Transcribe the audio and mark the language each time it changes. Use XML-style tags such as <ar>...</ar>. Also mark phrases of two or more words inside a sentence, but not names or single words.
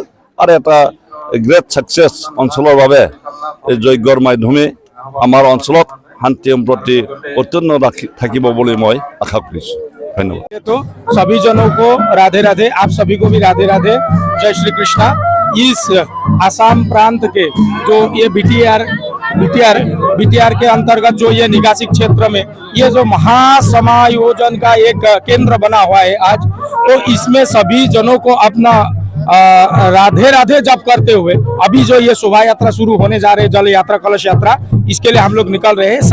<as>আৰু এটা</as> <en>great success</en> <as>অঞ্চলৰ বাবে এই যজ্ঞৰ মাধ্যমে আমাৰ অঞ্চলত শান্তি সম্প্ৰীতি অত্যন্ত থাকিব বুলি মই আশা কৰিছোঁ।</as> <hi>धन्यवाद। तो सभी जनों को राधे राधे, आप सभी को भी राधे राधे, जय श्री कृष्णा। इस आसाम प्रांत के जो ये बीटीआर के अंतर्गत जो ये निकासी क्षेत्र में ये जो महासमायोजन का एक केंद्र बना हुआ है आज, तो इसमें सभी जनों को अपना राधे राधे जप करते हुए अभी जो ये शोभा यात्रा शुरू होने जा रहे हैं, जल यात्रा कलश यात्रा, इसके लिए हम लोग निकल रहे हैं।</hi>